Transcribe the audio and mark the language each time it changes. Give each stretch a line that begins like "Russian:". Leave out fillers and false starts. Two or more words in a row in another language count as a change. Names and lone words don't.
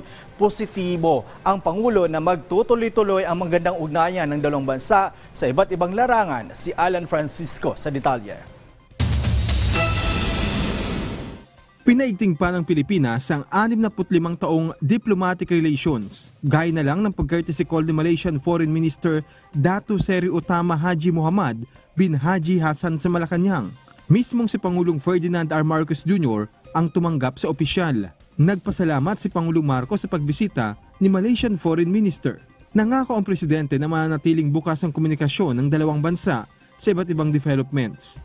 Filipino: Positibo ang Pangulo na magtutuloy-tuloy ang magandang ugnayan ng dalawang bansa sa iba't ibang larangan. Si Alan Francisco sa detalye. Pinaigting pa ng Pilipinas ang 65 taong
English: diplomatic relations.
Filipino: Gaya na lang ng pag-courtesy call ni
English: Malaysian Foreign Minister
Filipino: Dato Seri Utama Haji Muhammad bin Haji Hassan sa Malacanang. Mismong si Pangulong Ferdinand R. Marcos Jr. ang tumanggap sa opisyal. Nagpasalamat si Pangulong Marcos sa pagbisita ni
English: Malaysian Foreign Minister.
Filipino: Nangako ang presidente na mananatiling bukas ang komunikasyon ng dalawang bansa sa iba't ibang developments.